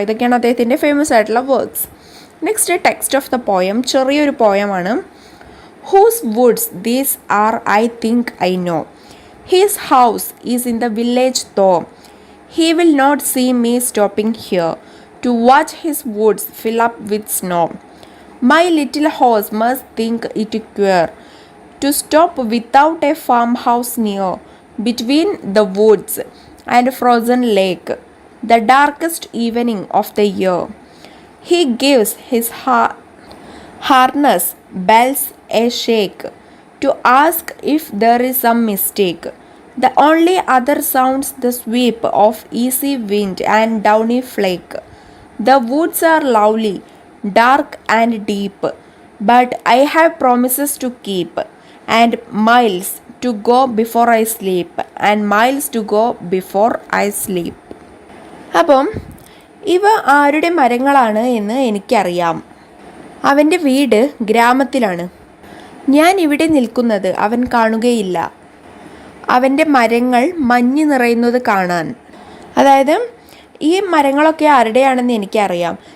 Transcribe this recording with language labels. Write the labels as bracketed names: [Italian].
[Malayalam] ഇതൊക്കെയാണ് അദ്ദേഹത്തിൻ്റെ ഫേമസ് ആയിട്ടുള്ള works. [English] next text of the poem [Malayalam] ചെറിയൊരു പോയമാണ്. [English] Whose woods these are I think I know, his house is in the village though, he will not see me stopping here to watch his woods fill up with snow. My little horse must think it queer to stop without a farmhouse near, between the woods and frozen lake, the darkest evening of the year. He gives his harness bells a shake to ask if there is some mistake. The only other sounds the sweep of easy wind and downy flake. The woods are lovely, dark and deep, but I have promises to keep, and miles to go before I sleep, and miles to go before I sleep. [Malayalam] അപ്പം ഇവ ആരുടെ മരങ്ങളാണ് എന്ന് എനിക്കറിയാം. അവൻ്റെ വീട് ഗ്രാമത്തിലാണ്. ഞാൻ ഇവിടെ നിൽക്കുന്നത് അവൻ കാണുകയില്ല. അവൻ്റെ മരങ്ങൾ മഞ്ഞ് നിറയുന്നത് കാണാൻ. അതായത് ഈ മരങ്ങളൊക്കെ ആരുടെയാണെന്ന് എനിക്കറിയാം.